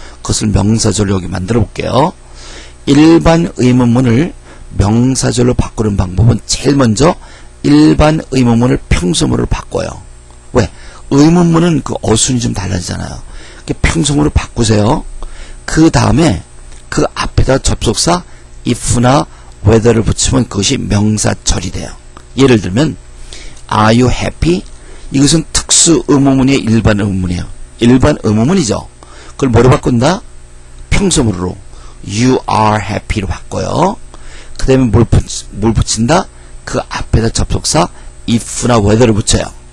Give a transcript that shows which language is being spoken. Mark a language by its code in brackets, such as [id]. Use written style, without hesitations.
[ko] 그것을 명사절로 여기 만들어 볼게요. 일반 의문문을 명사절로 바꾸는 방법은 제일 먼저 일반 의문문을 평소문으로 바꿔요. 왜? 의문문은 그 어순이 좀 달라지잖아요. 평소문으로 바꾸세요. 그 다음에 그 앞에다 접속사 if나 whether를 붙이면 그것이 명사절이 돼요. 예를 들면 [en] Are you happy? [ko] 이것은 특수 의문문의 일반 의문문이에요. 일반 의문문이죠. 그걸 뭐로 바꾼다? 평소문으로 [en] You are happy로 [ko] 바꿔요. 그 다음에 뭘 붙인다? 그 앞에다 접속사 if나 whether를 붙여요.